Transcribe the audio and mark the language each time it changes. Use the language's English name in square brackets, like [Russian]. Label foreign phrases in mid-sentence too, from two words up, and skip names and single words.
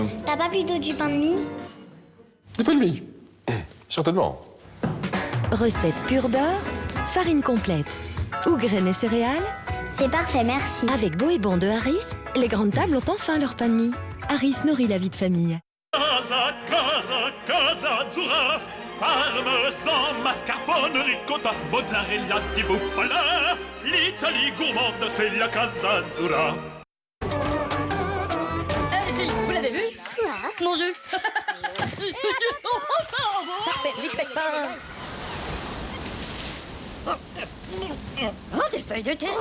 [French] T'as pas plutôt du pain de mie? Du pain de mie. Certainement. Recette pur beurre, farine complète ou graines et céréales. C'est parfait, merci. Avec Beau et Bon de Harris, les grandes tables ont enfin leur pain de mie. Harris nourrit la vie de famille. [Italian] Casa, casa, casa azzurra, parmesan, mascarpone, ricotta, mozzarella di bufala. [French] L'Italie gourmande, c'est la Casa Azzurra. Vous l'avez vu? Mon jeu. Ça repète, vite, pète pas. Oh, des feuilles de thé.